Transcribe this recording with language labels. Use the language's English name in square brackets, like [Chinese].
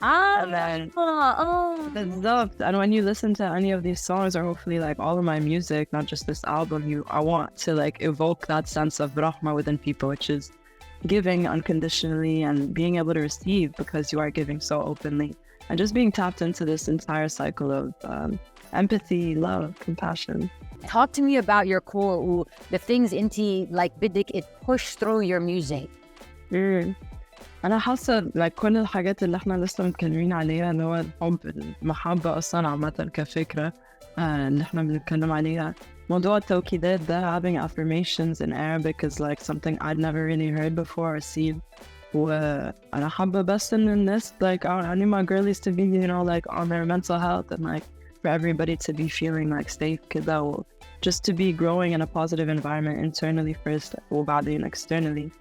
[English] And then the love. And when you listen to any of these songs, or hopefully like all of my music, not just this album, I want to like evoke that sense of Rahma within people, which is giving unconditionally and being able to receive because you are giving so openly, and just being tapped into this entire cycle of empathy, love, compassion. Talk to me about your core, the things [Arabic] انتي [English] like [Arabic] بدك [English] it push through your music. [Arabic] أنا حاسة like كل الحاجات اللي احنا لسه متكلمين عليها اللي هو الحب المحبة أصلا عامة كفكرة اللي احنا بنتكلم عليها. موضوع التوكيدات ده, [English] having affirmations in Arabic is like something I'd never really heard before or seen. [Arabic] وأنا حابة بس إن الناس [English] like I need my girlies to be, you know, like on their mental health and like for everybody to be feeling like safe كده, just to be growing in a positive environment internally first [Arabic] وبعدين [English] externally.